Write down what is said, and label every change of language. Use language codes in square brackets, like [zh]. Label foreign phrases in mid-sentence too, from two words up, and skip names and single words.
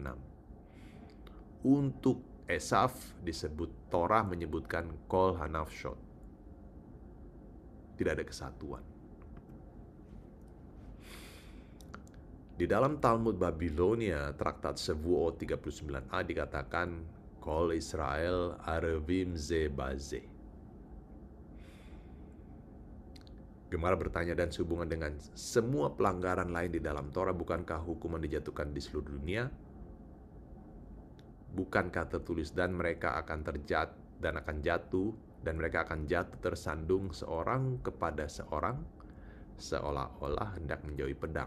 [id] Untuk Esaf disebut, Torah menyebutkan [he] כל הנפשות, [id] tidak ada kesatuan. Di dalam Talmud Babilonia, Traktat Shavuot 39a dikatakan [he] כל ישראל ערבים זה בזה. [id] Gemara bertanya, dan sehubungan dengan semua pelanggaran lain di dalam Torah, bukankah hukuman dijatuhkan di seluruh dunia? Bukankah tertulis, dan mereka akan jatuh tersandung seorang kepada seorang, seolah-olah hendak menjauhi pedang.